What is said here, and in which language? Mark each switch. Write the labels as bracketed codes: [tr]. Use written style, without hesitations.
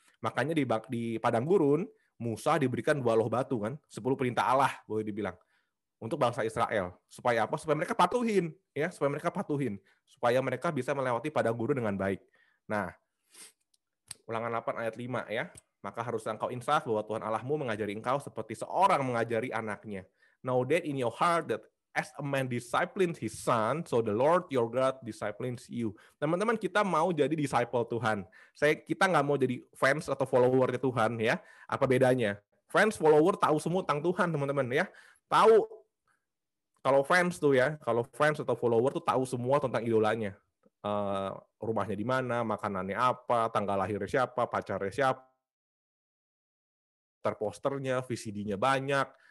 [id] Makanya di padang gurun, Musa diberikan 2 loh batu kan, 10 perintah Allah boleh dibilang untuk bangsa Israel. Supaya apa? Supaya mereka patuhin, ya, supaya mereka bisa melewati padang gurun dengan baik. Nah, Ulangan 8 ayat 5 ya. Maka haruslah engkau insaf bahwa Tuhan Allahmu mengajari engkau seperti seorang mengajari anaknya. [en] Know that in your heart that as a man disciplines his son, so the Lord your God disciplines you. [id] Teman-teman, kita mau jadi disciple Tuhan. Kita nggak mau jadi fans atau follower Tuhan ya. Apa bedanya? Fans, follower tahu semua tentang Tuhan, teman-teman ya. Tahu kalau fans atau follower tuh tahu semua tentang idolanya. Rumahnya di mana, makanannya apa, tanggal lahirnya siapa, pacarnya siapa, posternya, VCD-nya banyak.